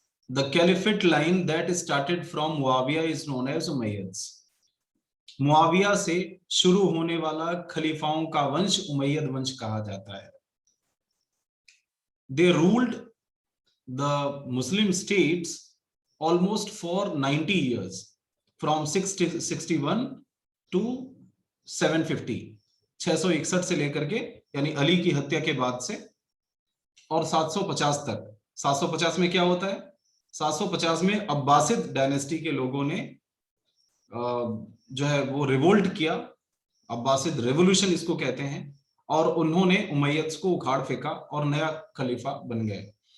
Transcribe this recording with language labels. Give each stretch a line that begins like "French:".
English: The Caliphate line that started from Muawiyah is known as Umayyads.
Hindi: Muawiya से शुरू होने वाला खलीफाओं का वंश उमैयद वंश कहा जाता है.
English: They ruled the Muslim states almost for 90 years, from 661 to 750.
Hindi: 661 से लेकर के यानी अली की हत्या के बाद से और 750 तक. 750 में क्या होता है? 750 में अब्बासिद डायनेस्टी के लोगों ने जो है वो रिवोल्ट किया. अब्बासिद रेवोल्यूशन इसको कहते हैं. और उन्होंने उमैयद्स को उखाड़ फेंका और नया खलीफा बन गए.